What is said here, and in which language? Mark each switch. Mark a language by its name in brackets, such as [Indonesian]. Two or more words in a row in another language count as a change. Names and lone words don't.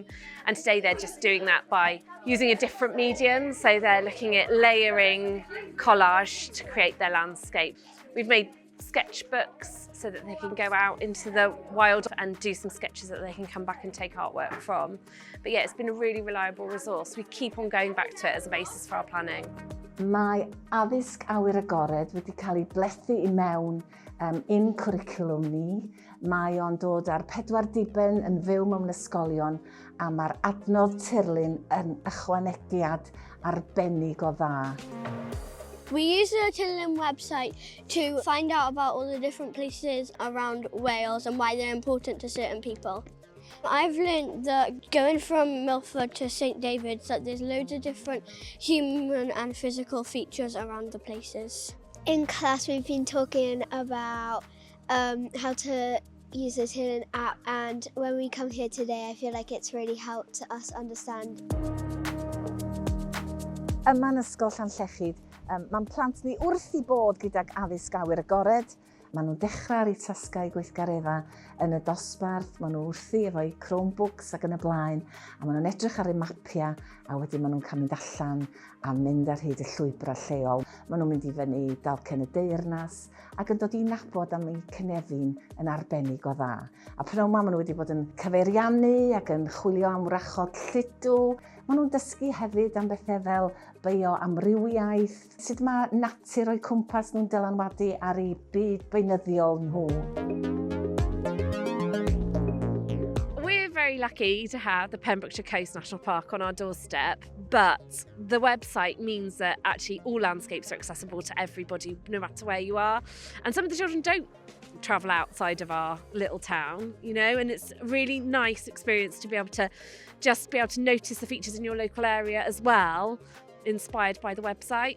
[English] And today they're just doing that by using a different medium, so they're looking at layering collage to create their landscape. We've made sketchbooks so that they can go out into the wild and do some sketches that they can come back and take artwork from. But yeah, it's been a really reliable resource. We keep on going back to it as a basis for our planning. [Welsh] Mae addysg awyr agored wedi cael ei blethu I mewn un Cwricwlwm ni. Mae o'n dod ar 4 diben yn fyw mewn ysgolion, a mae'r adnodd Tirlun yn ychwanegiad arbennig o dda. [English] We use the Tirlun website to find out about all the different places around Wales and why they're important to certain people. I've learned that going from Milford to St David's, that there's loads of different human and physical features around the places. In class we've been talking about how to use the Tirlun app, and when we come here today I feel like it's really helped us understand. [Welsh] Yma'n ysgol Llanllechid, mae'n plant ni wrth I bod gydag addysg awyr agored. Maen nhw'n dechrau ar eu tasgau weithgareddau yn y dosbarth, maen nhw wrthi efo'u Chromebooks ac yn y blaen, a maen nhw'n edrych ar eu mapiau, a wedyn maen nhw'n cael mynd allan a mynd ar hyd y llwybrau lleol. Maen nhw'n mynd I fyny dalcen y deyrnas ac yn dod I nabod am eu cynefin yn arbennig o dda. A pnawn maen nhw wedi bod yn cyfeiriannu ac yn chwilio am wrachod lludw. Maen nhw'n dysgu hefyd am bethau fel bioamrywiaeth, sut mae natur o'i cwmpas nhw'n dylanwadu ar eu byd beunyddiol nhw. [English] We're very lucky to have the Pembrokeshire Coast National Park on our doorstep, but the website means that actually all landscapes are accessible to everybody, no matter where you are. And some of the children don't travel outside of our little town, you know, and it's a really nice experience to be able to just be able to notice the features in your local area as well, inspired by the website.